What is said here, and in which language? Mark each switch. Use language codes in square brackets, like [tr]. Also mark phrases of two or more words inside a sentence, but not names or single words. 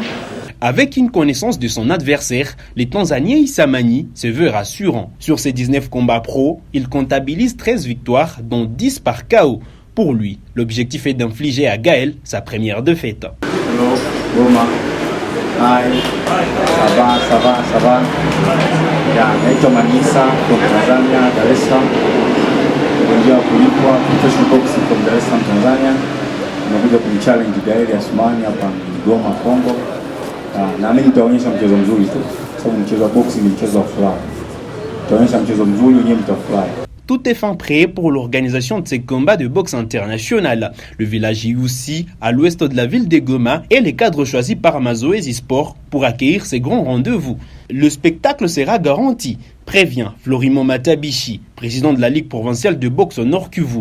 [fr] Avec une connaissance de son adversaire, le Tanzanien Issa Mani se veut rassurant. Sur ses 19 combats pro, il comptabilise 13 victoires, dont 10 par KO. Pour lui, l'objectif est d'infliger à Gaël sa première défaite. [en] Hello, Goma. Hi. [fr] Ça va. [sw] Naitwa Manisa from Tanzania, Dar es Salaam. Ndio kulipwa [en] professional boxing [sw] from Dar es Salaam, Tanzania. Nakuja kumchallenge Gaël Assoumani hapa Goma, Kongo. Na mimi nitaonyesha mchezo mzuri tu. Sababu mchezo wa boxing ni mchezo wa furaha. Nitaonyesha mchezo mzuri, wenyewe mtafurahi. [fr] Tout est fin prêt pour l'organisation de ces combats de boxe international. Le village Youssi, à l'ouest de la ville de Goma, est le cadre choisi par Mazoezi Sport pour accueillir ces grands rendez-vous. Le spectacle sera garanti, prévient Florimon Matabichi, président de la Ligue provinciale de boxe au Nord Kivu.